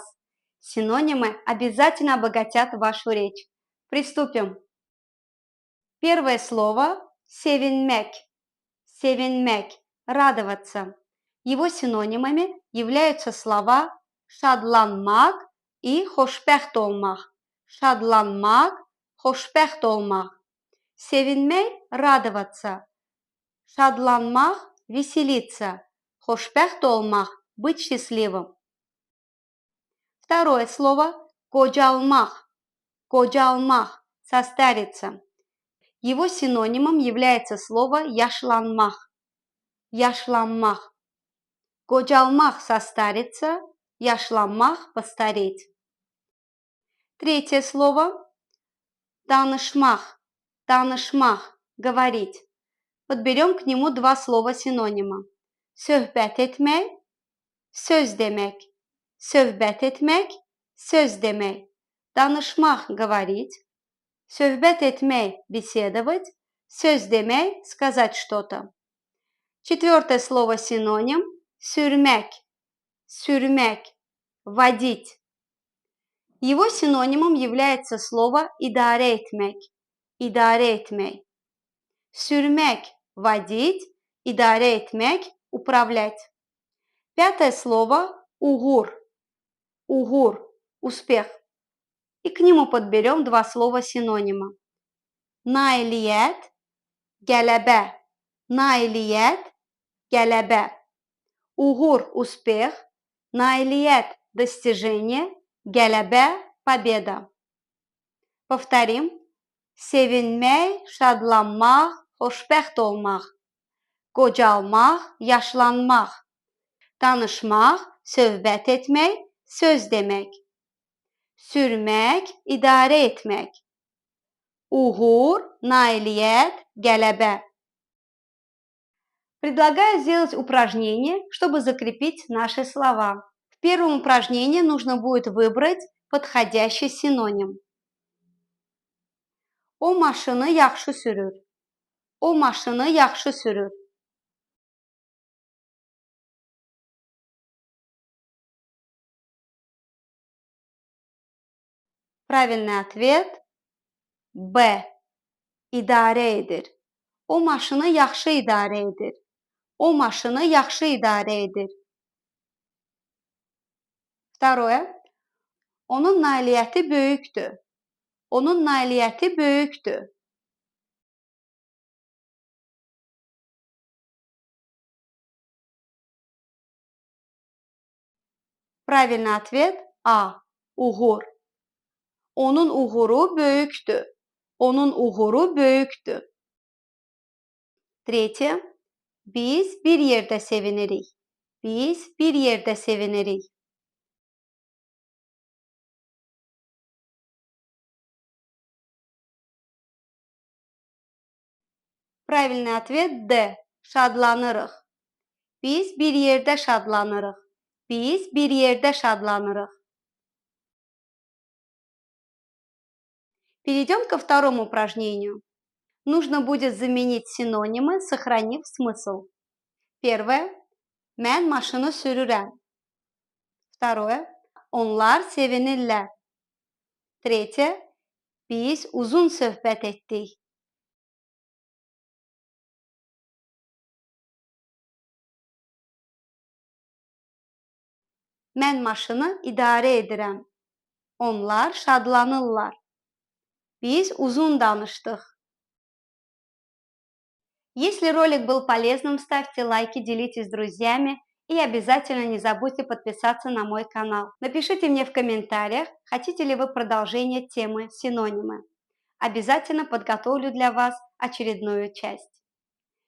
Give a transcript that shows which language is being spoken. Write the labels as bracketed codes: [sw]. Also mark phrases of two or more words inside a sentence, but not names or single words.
[ru] Синонимы обязательно обогатят вашу речь. Приступим. Первое слово – sevinmek. Sevinmek – радоваться. Его синонимами являются слова şadlanmak и [az] xoşbəxt olmaq. Şadlanmak, xoşbəxt olmaq. Sevinmek – [ru] радоваться. Şadlanmak – веселиться. [az] Xoşbəxt olmaq – [ru] быть счастливым. Второе слово – qocalmaq. Qocalmaq – состариться. Его синонимом является слово yaşlanmaq. [az] Yaşlanmaq. Qocalmaq – состариться, yaşlanmaq – постареть. [ru] Третье слово – [az] danışmaq. Danışmaq – [ru] говорить. Подберем к нему два слова синонима. [az] Söhbət etmək, söz demək. Söhbət etmək, söz demək. Danışmaq – говорить. Söhbət etmək – беседовать. Söz demək – [ru] сказать что-то. Четвертое слово синоним – sürmek. Sürmek – водить. Его синонимом является слово [az] idare etmek. Idare etmek. Sürmek – водить, idare etmek – [ru] управлять. Пятое слово – [az] uğur. Uğur – [ru] успех. И к нему подберем два слова синонима. [az] Nailiyyət, qələbə. Nailiyyət, qələbə. Uğur – [ru] успех, наилият – достижение, qələbə – победа. Повторим. [az] Sevinmək, şadlanmaq, xoşbəxt olmaq. Qocalmaq, yaşlanmaq. Danışmaq, söhbət etmək, söz demək. Sürmək, idarə etmək. Uğur, nailiyyət, qələbə. [ru] Предлагаю сделать упражнение, чтобы закрепить наши слова. В первом упражнении нужно будет выбрать подходящий синоним. [az] O maşını yaxşı sürür. O maşını yaxşı sürür. [ru] Правильный ответ Б. [az] İdarə edir. O maşını yaxşı idarə edir. O maşını yaxşı idarə edir. [ru] Второе. [az] Onun nailiyyəti böyükdür. Onun nailiyyəti böyükdür. [ru] Правильный ответ А. [az] Uğur. Onun uğuru böyükdür. Onun uğuru böyükdür. [ru] Третье. [az] Biz bir yerdə sevinirik. Biz bir yerdə sevinirik. [ru] Правильный ответ D. [az] Şadlanırıq. Biz bir yerdə şadlanırıq. Biz bir yerdə şadlanırıq. [ru] Перейдем ко второму упражнению. Нужно будет заменить синонимы, сохранив смысл. Первое. [az] Mən maşını sürürəm. Второе. Onlar sevinirlər. Третье. Biz uzun söhbət etdik. Mən maşını idarə edirəm. Onlar şadlanırlar. Biz uzun danışdıq. [ru] Если ролик был полезным, ставьте лайки, делитесь с друзьями и обязательно не забудьте подписаться на мой канал. Напишите мне в комментариях, хотите ли вы продолжение темы синонимы. Обязательно подготовлю для вас очередную часть.